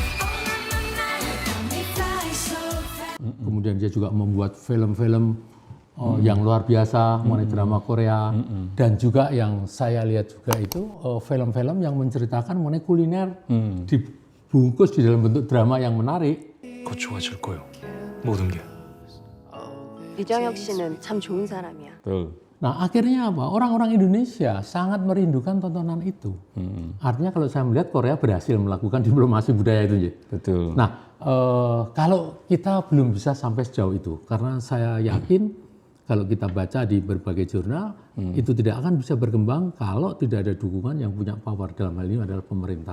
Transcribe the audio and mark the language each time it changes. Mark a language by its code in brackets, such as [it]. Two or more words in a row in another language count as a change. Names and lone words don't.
[id] Kemudian dia juga membuat film-film yang luar biasa mengenai drama Korea, dan juga yang saya lihat juga itu film-film yang menceritakan mengenai kuliner dibungkus di dalam bentuk drama yang menarik. [ko] 곧 좋아질 거예요. 모든 게. 유정혁 씨는 참 좋은 사람이야. [id] Betul. Nah akhirnya apa? Orang-orang Indonesia sangat merindukan tontonan itu. Artinya kalau saya melihat Korea berhasil melakukan diplomasi budaya itu. Betul. Nah kalau kita belum bisa sampai sejauh itu, karena saya yakin kalau kita baca di berbagai jurnal itu tidak akan bisa berkembang kalau tidak ada dukungan yang punya power, dalam hal ini adalah pemerintah.